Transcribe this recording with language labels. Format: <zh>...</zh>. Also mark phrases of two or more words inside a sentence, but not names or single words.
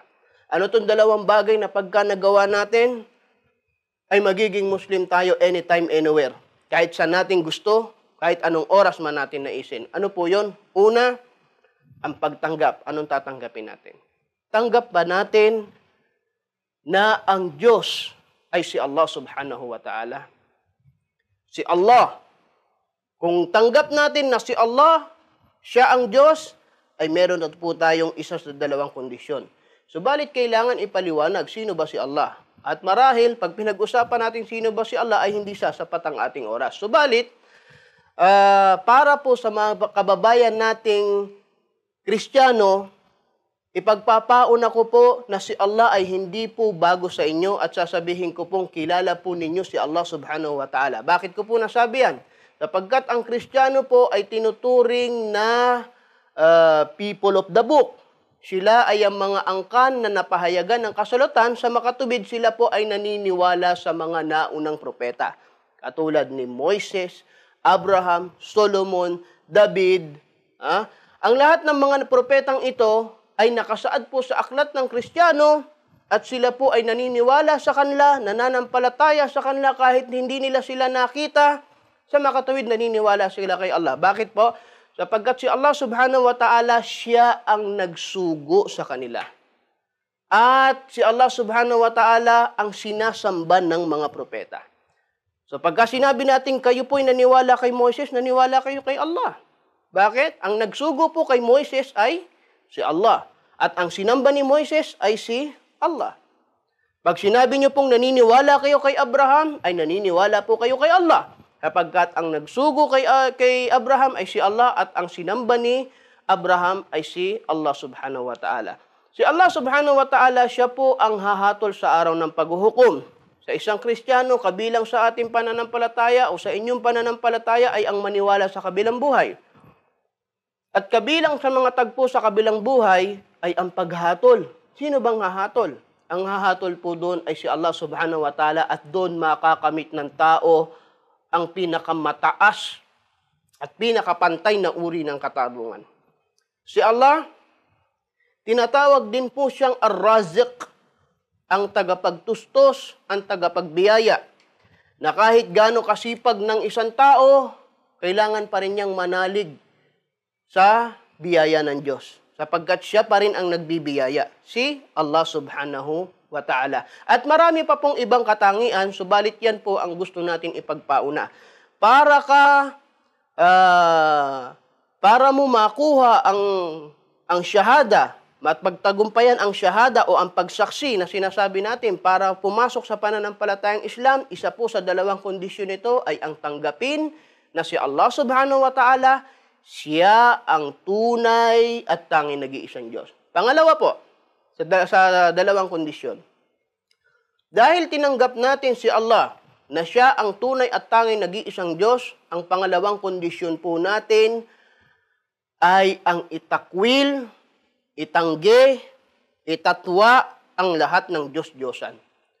<tl>Ano itong dalawang bagay na pagka nagawa natin, ay magiging Muslim tayo</tl> <en>anytime, anywhere.</en> <tl>Kahit saan natin gusto, kahit anong oras man natin naisin. Ano po yun? Una, ang pagtanggap. Anong tatanggapin natin? Tanggap ba natin na ang Diyos ay si Allah</tl> <ar>سبحانه وتعالى?</ar> <tl>Si Allah. Kung tanggap natin na si Allah, siya ang Diyos, ay meron na po tayong isa sa dalawang kondisyon. Subalit kailangan ipaliwanag, sino ba si Allah? At marahil, pag pinag-usapan natin sino ba si Allah, ay hindi sasapat ang ating oras. Subalit, para po sa mga kababayan nating Kristiyano, ipagpapauna ko po na si Allah ay hindi po bago sa inyo at sasabihin ko pong kilala po ninyo si Allah</tl> <ar>سبحانه وتعالى.</ar> <tl>Bakit ko po nasabi yan? Sapagkat ang Kristiyano po ay tinuturing na</tl> <en>people of the book.</en> <tl>Sila ay ang mga angkan na napahayagan ng kasulatan, sa makatubid sila po ay naniniwala sa mga naunang propeta. Katulad ni Moises, Abraham, Solomon, David. Ang lahat ng mga propetang ito ay nakasaad po sa aklat ng Kristiyano at sila po ay naniniwala sa kanila, nananampalataya sa kanila kahit hindi nila sila nakita. Sa makatuwid naniniwala sila kay Allah. Bakit po? Sapagkat si Allah</tl> <ar>سبحانه وتعالى,</ar> <tl>siya ang nagsugo sa kanila. At si Allah</tl> <ar>سبحانه وتعالى</ar> <tl>ang sinasamba ng mga propeta. So pagka sinabi natin kayo po'y naniwala kay Moises, naniwala kayo kay Allah. Bakit? Ang nagsugo po kay Moises ay si Allah. At ang sinamba ni Moises ay si Allah. Pag sinabi niyo pong naniniwala kayo kay Abraham, ay naniniwala po kayo kay Allah. Kapagkat ang nagsugo kay Abraham ay si Allah at ang sinamba ni Abraham ay si Allah</tl> <ar>سبحانه وتعالى.</ar> <tl>Si Allah</tl> <ar>سبحانه وتعالى,</ar> <tl>siya po ang hahatol sa araw ng paghuhukom. Sa isang Kristiyano, kabilang sa ating pananampalataya o sa inyong pananampalataya ay ang maniwala sa kabilang buhay. At kabilang sa mga tagpo sa kabilang buhay ay ang paghatol. Sino bang hahatol? Ang hahatol po doon ay si Allah</tl> <ar>سبحانه وتعالى</ar> <tl>at doon makakamit ng tao ang pinakamataas at pinakapantay na uri ng katarungan. Si Allah, tinatawag din po siyang Ar-Raziq, ang tagapagtustos, ang tagapagbiyaya, na kahit gaano kasipag ng isang tao, kailangan pa rin niyang manalig sa biyaya ng Diyos. Sapagkat siya pa rin ang nagbibiyaya, si Allah</tl> <ar>سبحانه وتعالى.</ar> <tl>At marami pa pong ibang katangian, subalit yan po ang gusto natin ipagpauna. Para mo makuha ang shahada, at pagtagumpayan ang shahada o ang pagsaksi na sinasabi natin para pumasok sa pananampalatayang Islam, isa po sa dalawang kondisyon nito ay ang tanggapin na si Allah</tl> <ar>سبحانه وتعالى,</ar> <tl>siya ang tunay at tanging nag-iisang Diyos. Pangalawa po, sa dalawang kondisyon. Dahil tinanggap natin si Allah na siya ang tunay at tanging nag-iisang Diyos, ang pangalawang kondisyon po natin ay ang itakwil, itanggi, itatwa ang lahat ng Diyos-Diyosan.</tl>